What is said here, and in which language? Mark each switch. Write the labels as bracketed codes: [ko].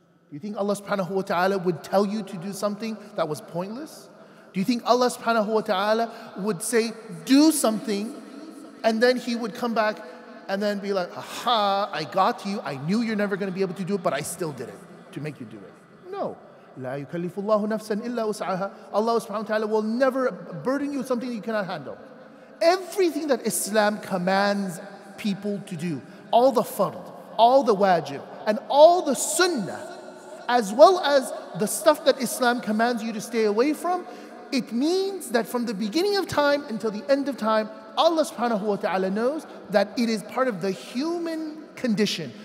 [en] Do you think Allah subhanahu wa ta'ala would tell you to do something that was pointless? Do you think Allah subhanahu wa ta'ala would say, do something, and then He would come back and then be like, aha, I got you, I knew you're never going to be able to do it, but I still did it to make you do it. No. [ar] لا يكلف الله نفسا إلا وسعها. [en] Allah subhanahu wa ta'ala will never burden you with something you cannot handle. Everything that Islam commands people to do, all the fard, all the wajib, and all the sunnah, as well as the stuff that Islam commands you to stay away from, it means that from the beginning of time until the end of time, Allah subhanahu wa ta'ala knows that it is part of the human condition.